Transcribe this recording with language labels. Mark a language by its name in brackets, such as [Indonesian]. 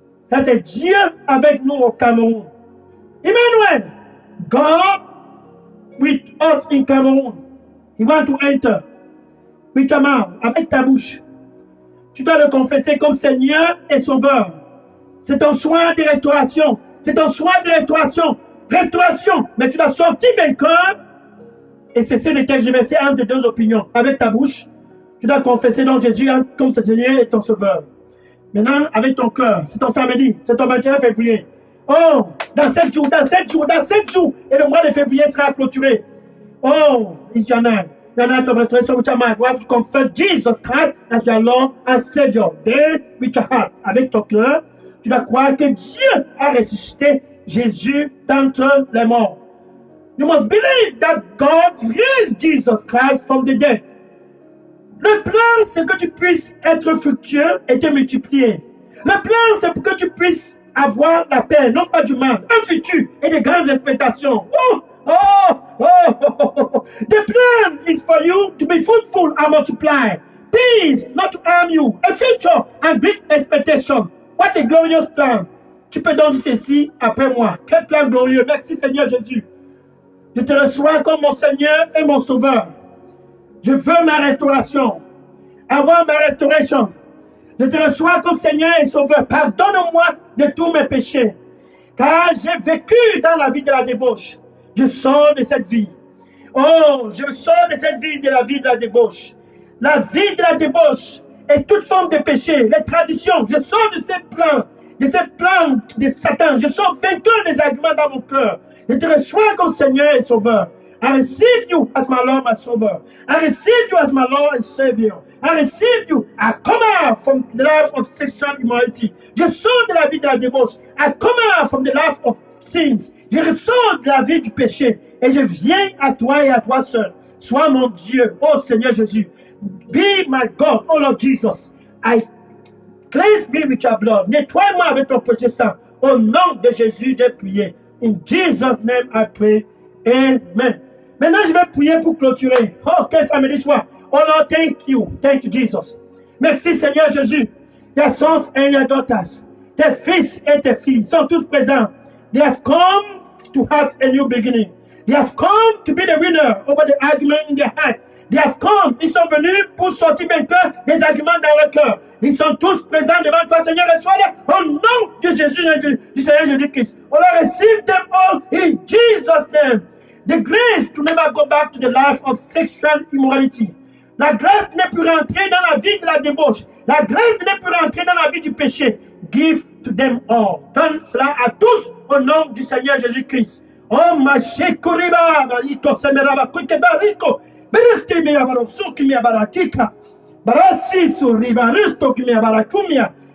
[French] Ça, c'est Dieu avec nous au Cameroun. [English] Emmanuel, God with us in Cameroun. He wants to enter with your mouth, [French] avec ta bouche. Tu dois le confesser comme Seigneur et Sauveur. C'est ton soin de restauration. Restauration. Mais tu dois sortir vainqueur et cesser de tergiverser entre deux opinions. Avec ta bouche, tu dois confesser donc Jésus comme ton Seigneur et ton Sauveur. Maintenant, avec ton cœur, c'est ton samedi, c'est ton 21 février. Oh, dans 7 jours, et le mois de février sera clôturé. [English] Oh, it's your night. Your night of restoration with your mind. You have to confess Jesus Christ as your Lord and Savior. Then, with your heart, [French] avec ton cœur, tu dois croire que Dieu a ressuscité Jésus d'entre les morts. [English] You must believe that God raised Jesus Christ from the dead. [French] Le plan, c'est que tu puisses être fructueux et te multiplier. Le plan, c'est pour que tu puisses avoir la paix, non pas du mal, un futur et de grandes expectations. [English] The plan is for you to be fruitful and multiply. Peace, not to harm you. A future and great expectation. What a glorious plan. [French] Tu peux donc dire ceci après moi. Quel plan glorieux. Merci Seigneur Jésus. Je te reçois comme mon Seigneur et mon Sauveur. Je veux ma restauration. Avoir ma restauration. Je te reçois comme Seigneur et Sauveur. Pardonne-moi de tous mes péchés. Car j'ai vécu dans la vie de la débauche. Je sors de cette vie. Oh, je sors de cette vie de la vie de la débauche. La vie de la débauche et toute forme de péché, les traditions. Je sors de ces plans de Satan. Je sors vainqueur des arguments dans mon cœur. Je te reçois comme Seigneur et Sauveur. [English] I receive you as my Lord, my Savior. I receive you as my Lord and Savior. I receive you. I come out from the life of sexual immorality. [French] Je sors de la vie de la débauche. [English] I come out from the life of sins. [French] Je ressors de la vie du péché. Et je viens à toi et à toi seul. Sois mon Dieu, oh Seigneur Jésus. [English] Be my God, oh Lord Jesus. I cleanse me with your blood. [French] Nettoie-moi avec ton précieux sang. Au nom de Jésus, j'ai prié. [English] In Jesus' name I pray. Amen. [French] Maintenant, je vais prier pour clôturer. Oh, quel samedi soir. [English] Oh Lord, thank you. Thank you, Jesus. [French] Merci, Seigneur Jésus. [English] Your sons and your daughters, [French] tes fils et tes filles sont tous présents. [English] They have come to have a new beginning. They have come to be the winner over the argument in their heart. They have come, [French] ils sont venus pour sortir vainqueurs des arguments dans leur cœur. Ils sont tous présents devant toi, Seigneur, reçois-les au nom de Jésus, du Seigneur Jésus-Christ. [English] Oh Lord, receive them all in Jesus' name. The grace to never go back to the life of sexual immorality. [French] La grâce de ne plus rentrer dans la vie de la débauche. La grâce de ne plus rentrer dans la vie du péché. [English] Give to them all. [French] Donne cela à tous au nom du Seigneur Jésus-Christ. Oh, ma shekuriba, barito semeraba, kukebariko, beristi miyabaro, sukimia barakika, barasi suriba, risto kimia barakumia.